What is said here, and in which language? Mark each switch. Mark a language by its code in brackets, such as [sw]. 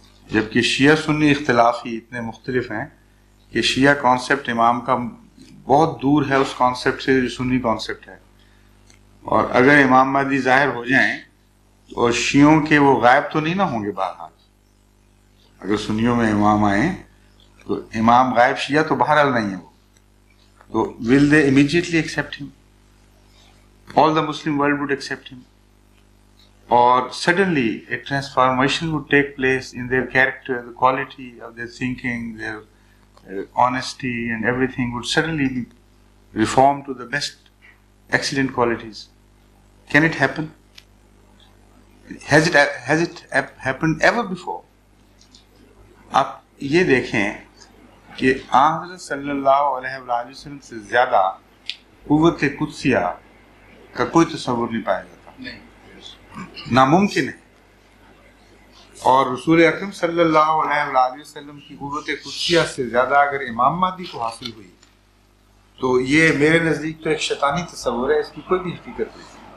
[ur] جبکہ شیعہ سنی اختلاف ہی اتنے مختلف ہیں کہ شیعہ کانسیپٹ امام کا بہت دور ہے اس کانسیپٹ سے جو سنی کانسیپٹ ہے. اور اگر امام مہدی ظاہر ہو جائیں اور شیعوں کے وہ غائب تو نہیں نہ ہوں گے. بہرحال اگر سنیوں میں امام آئیں تو امام غائب شیعہ تو بہرحال نہیں ہے وہ. [en] تو will they immediately accept him? All the Muslim world would accept him. Or suddenly a transformation would take place in their character, the quality of their thinking, their honesty and everything would suddenly be reformed to the best, excellent qualities. Can it happen? Has it happened ever before? [ur] آپ یہ دیکھیں کہ حضرت صلی اللہ علیہ وآلہ وسلم سے زیادہ قوت قدسیہ کا کوئی تصور نہیں پایا جاتا، ناممکن ہے. اور رسول اکرم صلی اللہ علیہ وآلہ وسلم کی قوت قدسیہ سے زیادہ اگر امام مہدی کو حاصل ہوئی تو یہ میرے نزدیک تو ایک شیطانی تصور ہے، اس کی کوئی بھی حقیقت نہیں.